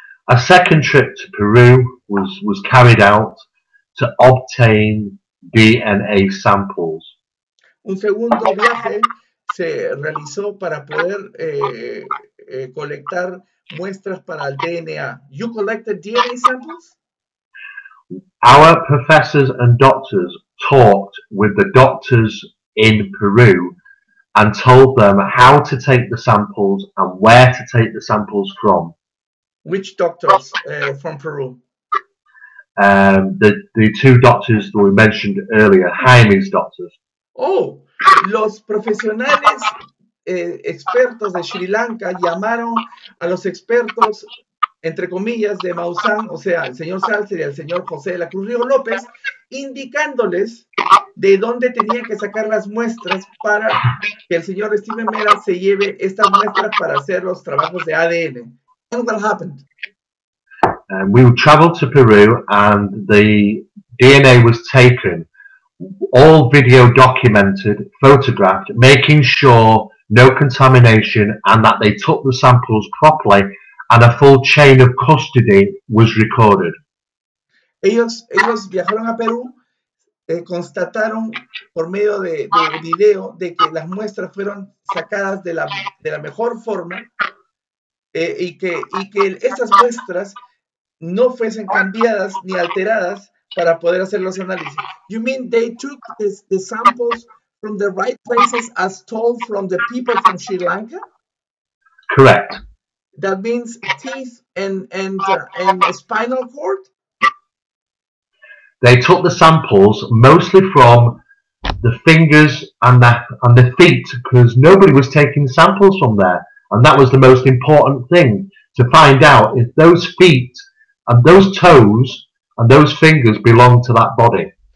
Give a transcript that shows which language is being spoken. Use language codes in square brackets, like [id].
[en] A second trip to Peru was carried out to obtain DNA samples. [es] Un segundo viaje se realizó para poder colectar muestras para el DNA. [en] You collected DNA samples? Our professors and doctors talked with the doctors in Peru and told them how to take the samples and where to take the samples from. Which doctors from Peru? The 2 doctors that we mentioned earlier, Jaime's doctors. [es] Oh, los profesionales expertos de Sri Lanka llamaron a los expertos, entre comillas, de Maussan, o sea, el señor Salcer y el señor José de la Cruz Rigo López, indicándoles de dónde tenían que sacar las muestras para que el señor Steven Mera se lleve estas muestras para hacer los trabajos de ADN. [en] And what happened? We traveled to Peru, and the DNA was taken, all video documented, photographed, making sure no contamination and that they took the samples properly, and a full chain of custody was recorded. [es] Ellos viajaron a Perú, constataron por medio de video de que las muestras fueron sacadas de la mejor forma, y que esas muestras no fuesen cambiadas ni alteradas para poder hacer los análisis. [en] You mean they took the samples from the right places as told from the people from Sri Lanka? Correct. That means teeth and spinal cord? They took the samples mostly from the fingers and the feet, because nobody was taking samples from there, and that was the most important thing, to find out if those feet and those toes and those fingers belong to that body.